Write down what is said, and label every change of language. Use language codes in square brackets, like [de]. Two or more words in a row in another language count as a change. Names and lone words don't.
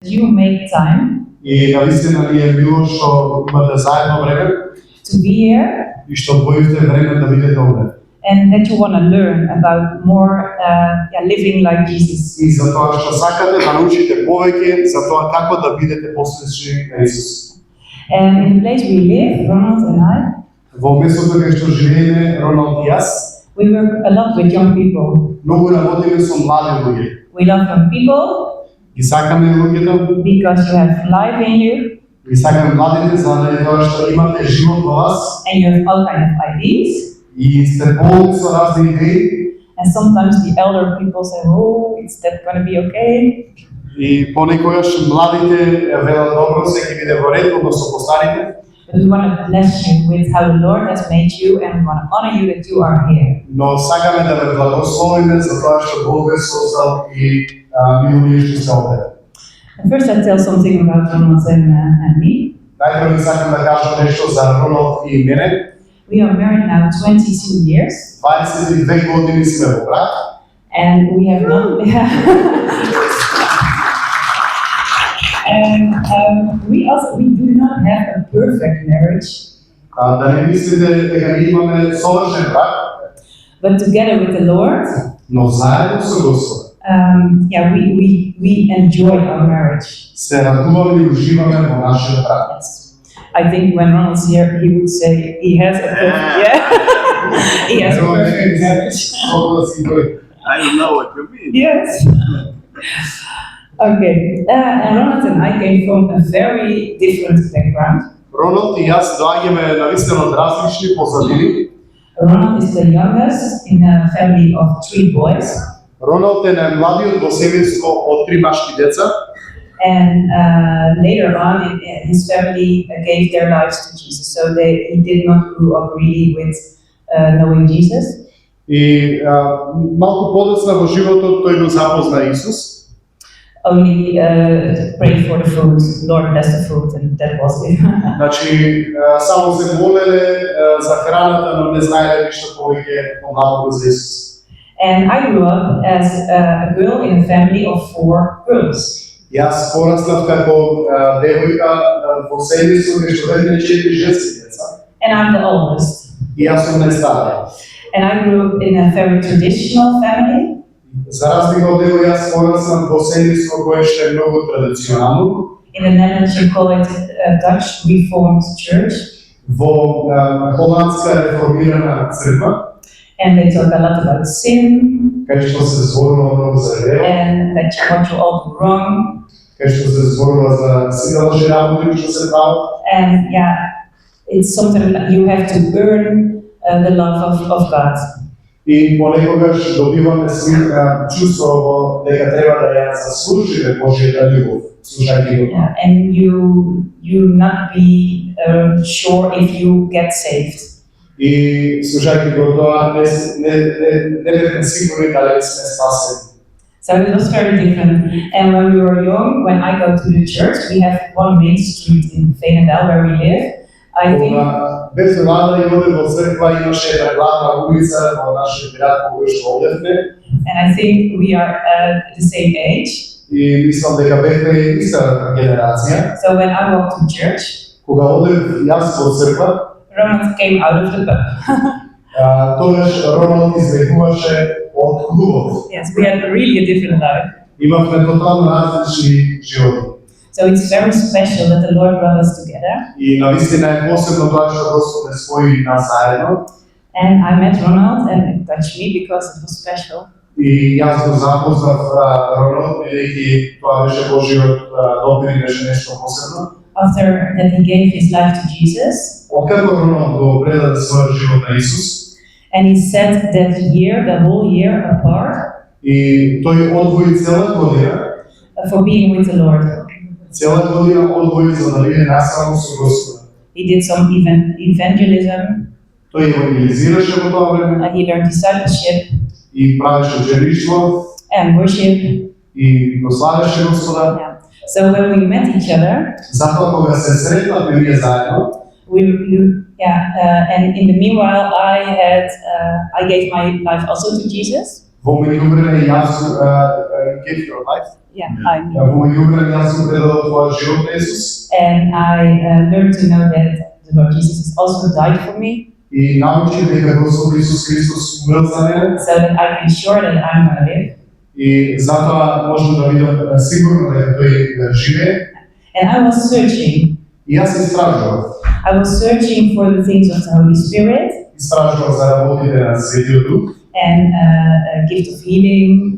[en] you make time [mk] И навистина ни е мило што имате заедно време [en] to be here [mk] и што одвоивте време да бидете овде. [en] and that you want to learn about more living like Jesus. [mk] И за тоа што сакате да научите повеќе за тоа како да бидете послушни на Исус. [en] And in the place we live, Ronald and I, [mk] Во местото кај што живееме, Роналд и јас, [en] we work a lot with young people. [mk] многу работиме со млади луѓе. [en] We love young people [mk] Ги сакаме луѓето, [en] because you have life in you [mk] ги сакаме младите заради тоа што имате живот во вас [en] and you have all kind of ideas. [mk] и сте полни со разни идеи. [en] And sometimes the elder people say, "Oh, is that going to be okay?" [mk] И понекогаш младите велат добро, се ќе биде во ред, односно постарите. [en] But we want to bless you with how the Lord has made you, and we want to honor you that you are here. [mk] Но сакаме да ве благословиме за тоа што Бог ве создал и милује што сте овде. [en] And first, I tell something about Ronald and me. [mk] Најпрво сакам да кажам нешто за Роналд и мене. [en] We are married now 22 years, [mk] 22 години сме во брак. [en] and we have not. And we do not have a perfect marriage, [mk] Да не мислите дека ние имаме совршен брак, [en] but together with the Lord, [mk] но заедно со Господ [en] we enjoy our marriage. [mk] се радуваме и уживаме во нашиот брак. [en] Yes. I think when Ronald's here, he would say he has a perfect, he has a perfect marriage. I don't know what you mean. Yes. Okay. And Ronald and I came from a very different background. [mk] Роналд и јас доаѓаме навистина од различни позадини. [en] Ronald is the youngest in a family of 3 boys. [mk] Роналд е најмладиот во семејство од 3 машки деца. [en] And later on, his family gave their lives to Jesus. So he did not grow up really with knowing Jesus. [mk] И малку подоцна во животот тој го запозна Исус. [en] Only pray for the food, Lord bless the food, and that was it. [mk] Значи, само се молеле за храната, но не знаеле ништо повеќе помалку за Исус. [en] And I grew up as a girl in a family of 4 girls. [mk] Јас пораснав како девојка во семејство кај што бевме 4 женски деца. [en] And I'm the oldest. [mk] И јас сум најстарија. [en] And I grew up in a very traditional family. [mk] За разлика од него, јас пораснав во семејство кое што е многу традиционално. [en] In the Netherlands, you call it a Dutch Reformed Church. [mk] Во холандска реформирана црква. [en] And they talk a lot about sin. [mk] Кај што се зборува многу за грев. [en] And that what you all do wrong. [mk] Кај што се зборува за сите лоши работи што се прават. [en] And it's something that you have to earn the love of God. [mk] И понекогаш добиваме чувство дека треба да ја заслужиме Божјата љубов, слушајќи го тоа. [en] And you not be sure if you get saved. [mk] И слушајќи го тоа не бевме сигурни дали сме спасени. [en] So it was very different. And when we were young, when I go to the church, we have one main street in Veenendaal where we live. I think. [mk] Бевме млада и оде во црква имаше една главна улица во нашиот град кој што одевме. [en] And I think we are the same age. [mk] И мислам дека бевме иста генерација. [en] So when I walked to church, [mk] кога одев јас во црква, [en] Ronald came out of the pub. [mk] тогаш Роналд избегуваше од клубот. [en] Yes, we had really a different life. [mk] Имавме тотално различни животи. [en] So it's very special that the Lord brought us together. [mk] И навистина е посебно тоа што Господ не спои нас заедно. [en] And I met Ronald and it touched me because it was special. [mk] И јас го запознав Роналд, бидејќи тоа беше Божиот допир и беше нешто посебно. [en] After that he gave his life to Jesus. [mk] Откако Роналд го предаде својот живот на Исус. [en] And he set that year, the whole year apart. [mk] И тој одвои цела година. [en] For being with the Lord. [mk] Цела година одвои за да биде насаму со Господа. [en] He did some evangelism. [mk] Тој евангелизираше во тоа време. [en] He learned discipleship. [mk] И правеше учеништво. [en] And worship. И го славеше Господа. Yeah. So when we met each other. [mk] Затоа кога се сретнавме ние заедно. [en] And in the meanwhile, I gave my life also to Jesus. [mk] Во меѓувреме јас [en] gave your life. I mean. [mk] Во меѓувреме јас сум предал твојот живот на Исус [en] And I learned to know that the Lord Jesus has also died for me, [mk] и научив дека Господ Исус Христос умрел за мене [en] so that I can be sure that I'm going to live. [mk] и затоа можам да бидам сигурно дека тој живее. [en] And I was searching. [mk] И јас истражував. [en] I was searching for the things of the Holy Spirit [mk] Истражував за работите на Светиот Дух, [en] and a gift of healing